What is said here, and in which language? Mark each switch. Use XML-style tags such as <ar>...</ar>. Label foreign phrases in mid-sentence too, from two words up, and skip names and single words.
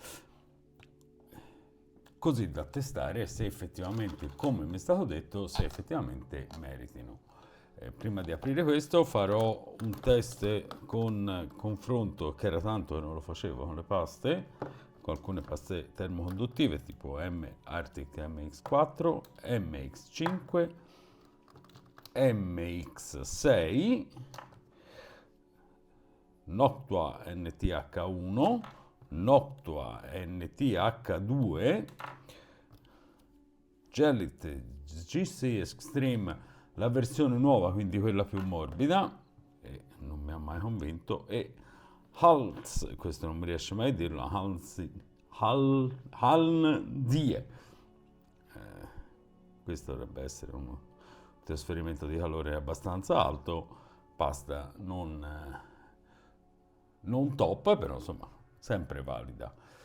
<it>così da testare se effettivamente, come mi è stato detto, se effettivamente meritino. Prima di aprire questo farò un test con confronto, che era tanto che non lo facevo con le paste, con alcune paste termoconduttive tipo Arctic MX4, MX5, MX6, Noctua NTH1, Noctua NTH2, Gellit GC Extreme, la versione nuova, quindi quella più morbida, e non mi ha mai convinto, e Hals, questo non mi riesce mai a dirlo, Halndie. Questo dovrebbe essere un trasferimento di calore abbastanza alto, pasta non top, però insomma sempre valida.</it>